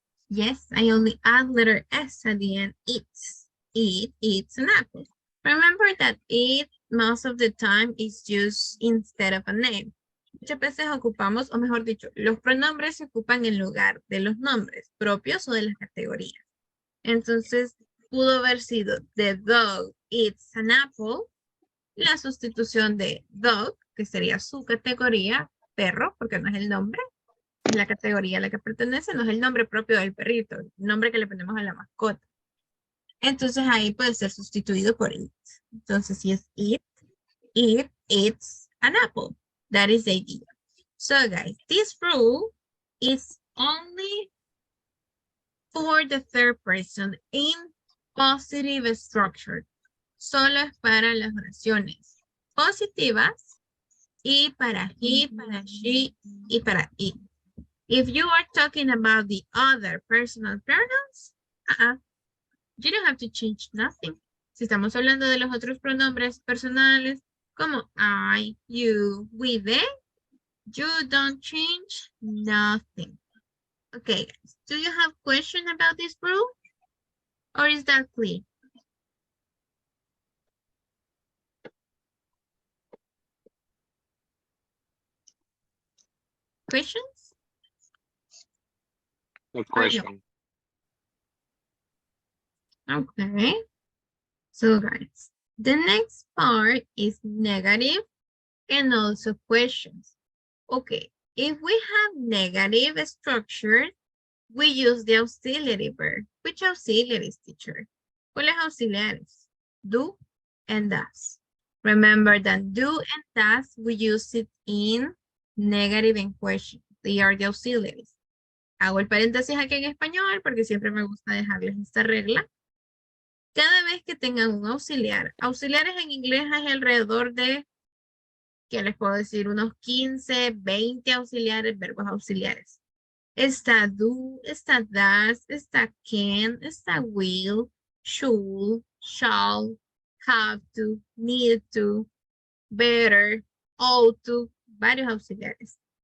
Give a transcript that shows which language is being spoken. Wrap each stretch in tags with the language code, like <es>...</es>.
<en>Yes, I only add letter S at the end. It's. eats an apple. Remember that eat most of the time is used instead of a name.</en> <es>Muchas veces ocupamos, o mejor dicho, los pronombres se ocupan en lugar de los nombres propios o de las categorías. Entonces, pudo haber sido</es> <en>the dog eats an apple,</en> <es>la sustitución de dog, que sería su categoría, perro, porque no es el nombre, es la categoría a la que pertenece, no es el nombre propio del perrito, el nombre que le ponemos a la mascota. Entonces ahí puede ser sustituido por it. Entonces si es</es> <en>it eats an apple. That is the idea. So guys, this rule is only for the third person in positive structure.</en> <es>Solo es para las oraciones positivas y para he, para she y para it.</es> <en>If you are talking about the other personal pronouns, you don't have to change nothing.</en> <es>Si estamos hablando de los otros pronombres personales, como I, you, we, they,</es> <en>you don't change nothing. Okay, guys, do you have questions about this rule? Or is that clear? Questions? Good question. Okay. So guys, the next part is negative and also questions. Okay, if we have negative structure, we use the auxiliary verb. Which auxiliaries, teacher?</en> <es>¿Cuáles auxiliares?</es> <en>Do and does. Remember that do and does, we use it in negative and question. They are the auxiliaries.</en> <es>Hago el paréntesis aquí en español porque siempre me gusta dejarles esta regla. Cada vez que tengan un auxiliar, auxiliares en inglés hay alrededor de, ¿qué les puedo decir? Unos 15, 20 auxiliares, verbos auxiliares. Está do, está does, está can, está will, should, shall, have to, need to, better, ought to, varios auxiliares.</es>